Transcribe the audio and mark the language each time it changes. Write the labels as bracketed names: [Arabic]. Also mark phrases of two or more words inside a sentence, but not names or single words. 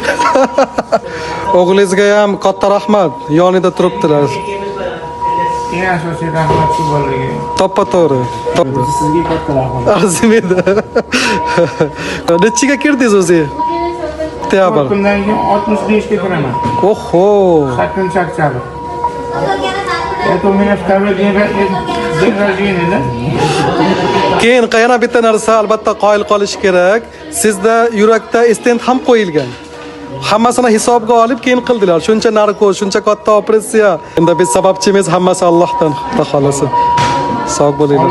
[Uzbek] O'g'lingizga ham katta rahmat, yonida turibdilar. Eng asosiy rahmat shu bolaga. To'g'ri. Sizga katta rahmat. Arzimidi. Nechiga kirdingiz o'zi? Oktyabr. Kundan keyin 65 ga kiraman. Oho. Sakkin chaqchaqib. [Russian] Это у меня второй день rождения, да? [Uzbek] Keyin yana bitta narsa albatta qoyil qolish kerak. Sizda yurakda stent ham qo'yilgan. Hammasini hisobga olib keyin qildilar. Shuncha narkoz, shuncha katta operatsiya. Endi biz sababchimiz hammasi Allohdan, xudo xolasa. Sog' bo'linglar.